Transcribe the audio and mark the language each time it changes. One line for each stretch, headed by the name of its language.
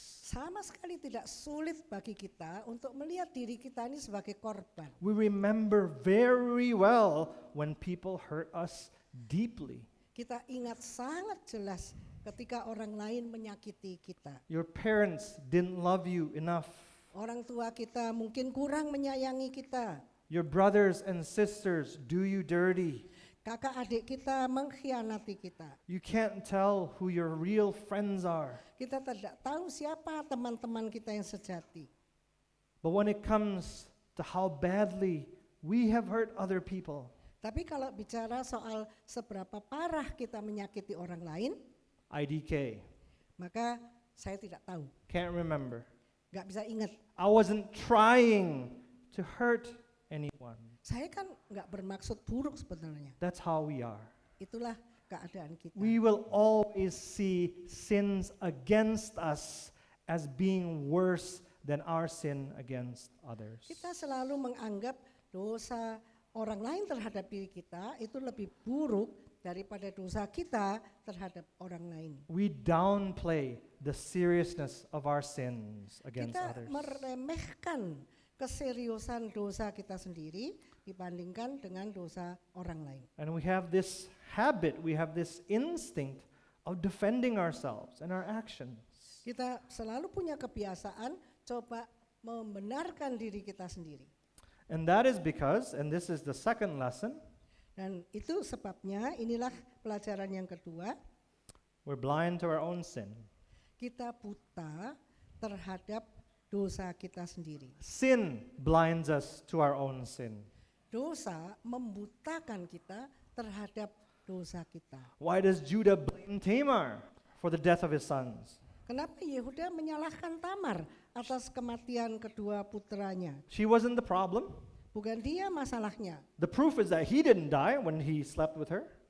Indonesian: Sama sekali tidak sulit bagi kita untuk melihat diri kita ini sebagai korban.
English: We remember very well when people hurt us deeply.
Indonesian: Kita ingat sangat jelas ketika orang lain menyakiti kita.
English: Your parents didn't love you enough.
Indonesian: Orang tua kita mungkin kurang menyayangi kita.
English: Your brothers and sisters do you dirty.
Indonesian: Kakak adik kita mengkhianati kita.
English: You can't tell who your real friends are.
Indonesian: Kita tidak tahu siapa teman-teman kita yang sejati.
English: But when it comes to how badly we have hurt other people,
Indonesian: Tapi kalau bicara soal seberapa parah kita menyakiti orang lain,
English: IDK,
Indonesian: maka saya tidak tahu,
English: can't remember.
Indonesian: nggak bisa ingat.
English: I wasn't trying to hurt anyone.
Indonesian: Saya kan nggak bermaksud buruk sebenarnya.
English: That's how we are.
Indonesian: Itulah keadaan kita.
English: We will always see sins against us as being worse than our sin against others.
Indonesian: Kita selalu menganggap dosa orang lain terhadap diri kita itu lebih buruk daripada dosa kita terhadap orang lain.
English: We downplay the seriousness of our sins against
Indonesian: Kita
English: others.
Indonesian: meremehkan keseriusan dosa kita sendiri dibandingkan dengan dosa orang lain.
English: And we have this habit, we have this instinct of defending ourselves and our actions.
Indonesian: Kita selalu punya kebiasaan coba membenarkan diri kita sendiri.
English: And that is because, and this is the second lesson,
Indonesian: Dan itu sebabnya inilah pelajaran yang kedua,
English: we're blind to our own sin.
Indonesian: kita buta terhadap dosa kita sendiri.
English: Sin blinds us to our own sin.
Indonesian: Dosa membutakan kita terhadap dosa kita.
English: Why does Judah blame Tamar for the death of his sons?
Indonesian: Kenapa Yehuda menyalahkan Tamar atas kematian kedua putranya?
English: She wasn't the problem.
Indonesian: Bukan dia masalahnya.
English: The proof is that he didn't die when he slept with her.